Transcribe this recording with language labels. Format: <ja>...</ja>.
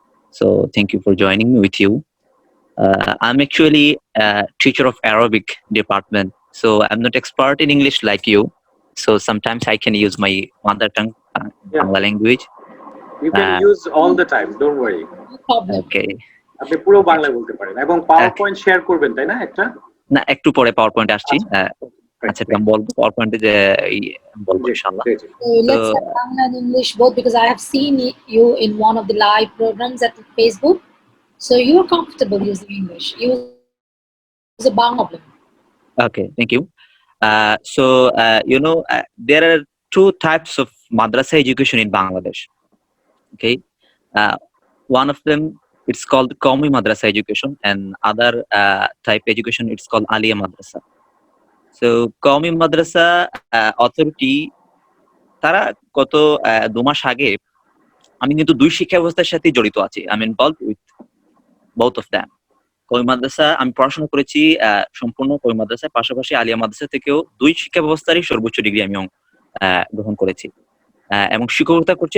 <en>So thank you for joining me with you. I'm actually a teacher of Arabic department. So I'm not expert in English like you. So sometimes I can use my mother tongue, Bangla language. You can use all the time, don't worry. No problem. Okay.</en> <bn>আপনি পুরো বাংলায় বলতে পারেন এবং power point share করবেন তাই না একটা? না, একটু পরে পাওয়ার পয়েন্ট আসছি। আচ্ছা, আমি বলবো পাওয়ার পয়েন্টে যে বলবো ইনশাআল্লাহ।</bn> <en>So let's have Bangla and English both, because I have seen you in one of the live programs at Facebook. So you're comfortable using English. Use a Bangla problem. Okay, thank you. So there are two types of madrasa education in Bangladesh. Okay, one of them, it's called Qawmi Madrasa education, and other type education, it's called Aliya Madrasa. So Qawmi Madrasa authority</en> <bn>তারা গত 2 মাস আগে, আমি কিন্তু দুই শিক্ষা ব্যবস্থার সাথে জড়িত আছি।</bn> <en>I am involved with both of them.</en> <bn>কওমি মাদ্রাসা আমি পড়াশোনা করেছি সম্পূর্ণ কওমি মাদ্রাসার পাশাপাশি আলিয়া মাদ্রাসা থেকেও দুই শিক্ষা ব্যবস্থারই সর্বোচ্চ ডিগ্রি আমি গ্রহণ করেছি এবং শিক্ষকতা করছি।</bn>